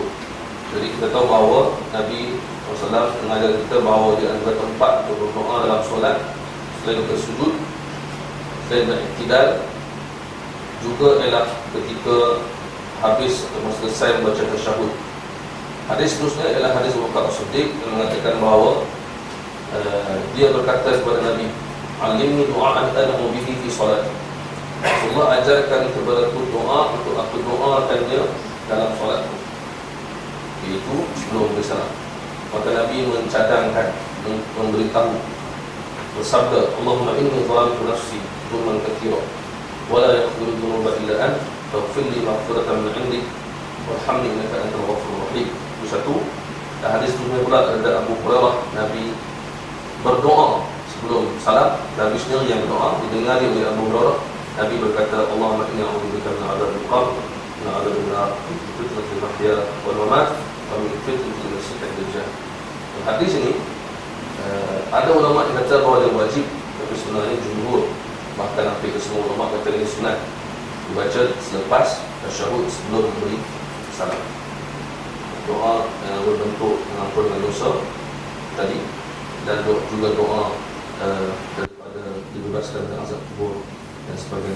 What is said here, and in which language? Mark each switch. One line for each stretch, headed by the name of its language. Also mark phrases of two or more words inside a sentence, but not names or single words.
Malay: Jadi kita tahu bahawa Nabi SAW mengajar kita bahawa di antara tempat untuk berdoa dalam solat, selain bersujud, selain beriktidal, juga ialah ketika habis atau selesai membaca tasyahud. Hadis seterusnya ialah hadis Abu Bakar As-Siddiq yang mengatakan bahawa dia berkata kepada Nabi,
Arabic: "علمني دعاء أدعو به في صلاة."
Malay: Rasulullah ajarkan kepadaku doa untuk aku doakannya dalam solatku, iaitu sebelum bersalam. Maka Nabi mencadangkan, memberitahu, bersabda,
Arabic: "اللهم إني ظلمت نفسي ظلما كثيرا ولا يغفر الذنوب إلا أنت فاغفر لي مغفرة من عندك وارحمني إنك أنت الغفور الرحيم."
Malay: Itu satu. Dan hadis sebelumnya pula ada Abu Hurairah, Nabi berdoa sebelum salam. Nabi sendiri yang berdoa, didengari oleh Abu Hurairah. Nabi berkata,
Arabic: "اللهم إني أعوذ بك من عذاب القبر من عذاب النار من فتنة المحيا والممات ومن فتنة المسيح الدجال."
Malay: Hadis ini ada ulama yang kata bahawa dia wajib, tapi sebenarnya jumhur, bahkan hampir semua ulama kata ini sunat, dibaca selepas tasyahud sebelum memberi salam. Doa yang berbentuk mengampunkan dosa tadi, dan juga doa daripada dibebaskan dari azab kubur dan sebagainya.